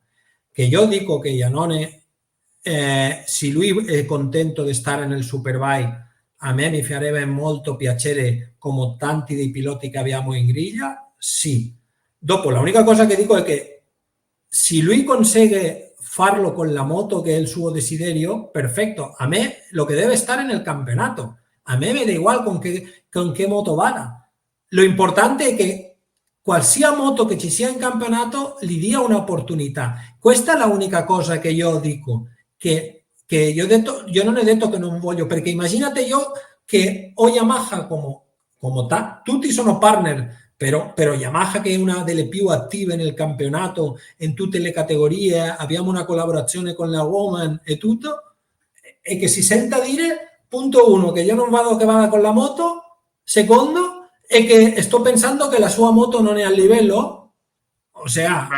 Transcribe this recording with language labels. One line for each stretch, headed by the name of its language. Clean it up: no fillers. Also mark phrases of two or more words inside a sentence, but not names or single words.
Italian: Che io dico che Iannone, se lui è contento di stare nel Superbike, a me mi farebbe molto piacere, come tanti dei piloti che abbiamo in griglia, sì. Dopo,
Spanish: la única cosa
Italian: che dico è che se lui consegue farlo con la moto che è il suo desiderio, perfetto.
Spanish: A me lo que debe estar en el campeonato. A me me da igual con qué moto vada. Lo importante
Italian: è che qualsiasi moto che ci sia in campionato gli dia un'opportunità. Questa è l'unica cosa che io dico, che io non ho detto che non voglio, perché immaginate io che ho Yamaha come tutti sono partner, però Yamaha che è una delle più attive nel campionato in tutte le categorie, abbiamo una collaborazione con la Woman e tutto, e che si senta dire, punto uno, che io non vado che vada con la moto, secondo, e che sto pensando che la sua moto non è a livello,
Spanish: o sea,